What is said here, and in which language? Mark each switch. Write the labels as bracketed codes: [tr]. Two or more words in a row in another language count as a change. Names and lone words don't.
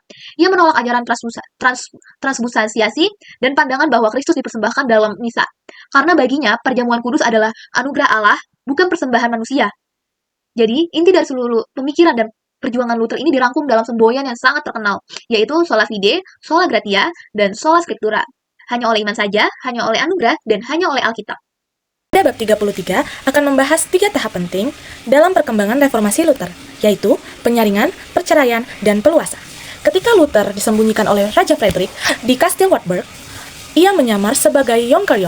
[id] Ia menolak ajaran transubstansiasi dan pandangan bahwa Kristus dipersembahkan dalam misa, karena baginya perjamuan kudus adalah anugerah Allah, bukan persembahan manusia. Jadi, inti dari seluruh pemikiran dan perjuangan Luther ini dirangkum dalam semboyan yang sangat terkenal, yaitu [la] sola fide, sola gratia, [id] dan [la] sola scriptura. [id] Hanya oleh iman saja, hanya oleh anugerah, dan hanya oleh Alkitab. Pada bab 33 akan membahas 3 tahap penting dalam perkembangan reformasi Luther, yaitu penyaringan, perceraian, dan peluasan. Ketika Luther disembunyikan oleh Raja Frederick di Kastil Wartburg, ia menyamar sebagai Jonker.